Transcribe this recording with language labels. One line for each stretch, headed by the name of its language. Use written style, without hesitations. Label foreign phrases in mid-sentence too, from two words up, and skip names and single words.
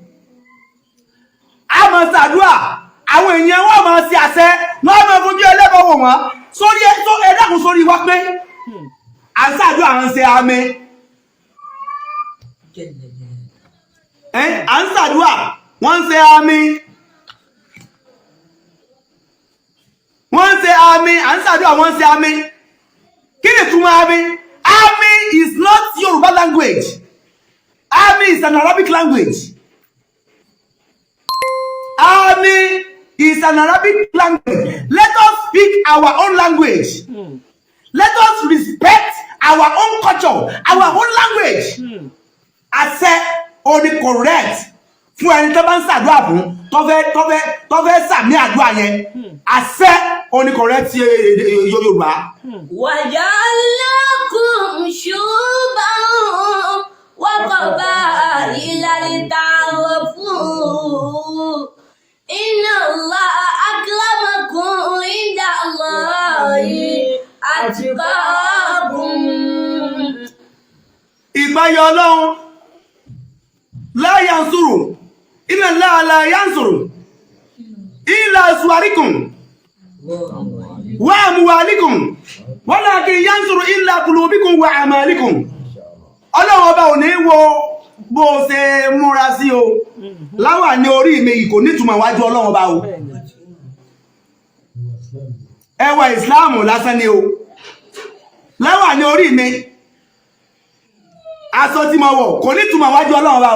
Yoruba: a máa ṣàdúrà àwọn èèyàn wọn máa ṣe àṣẹ wọ́n máa fojú ẹlẹ́bọ̀ wò wọ́n sórí ẹ̀dàkùn sórí wa pé à ń ṣàdúrà à ń ṣe àmì. à ń ṣàdúrà wọ́n ń ṣe àmì. wọ́n ń ṣe àmì à ń ṣàdúrà wọ́n ń ṣe àmì. kí ni túmọ̀ àmì?
English: Àmì is not Yoruba language. Àmì is an Arabic language. Àmì is an Arabic language. Let us speak our own language. Let us respect our own culture, our own language.
Yoruba: Àṣẹ ó ní correct fún ẹni tó bá ń ṣàdúrà fún tó fẹ́ sàmì àdúrà yẹn. Àṣẹ ó ní correct Yorùbá.
Arabic: وجعلناكم شعوبا وقبائل لتعارفوا إن الله أكرمكم عند الله أتقاكم. ìgbáyọ̀ Ọlọ́run لا ينظر إن الله لا ينظر إلى صوركم وأموالكم ولكن ينظر إلى قلوبكم وأعمالكم.
Yoruba: Ọlọ́run ọba ò ní wo bó ṣe múra sí o láwà ní orí mi kò nítumọ̀ wájú Ọlọ́run ọba o. ẹwà ìsìláàmù lásán ni o láwà ní orí mi aṣọ tí mo wọ̀ kò nítumọ̀ wájú Ọlọ́run ọba o.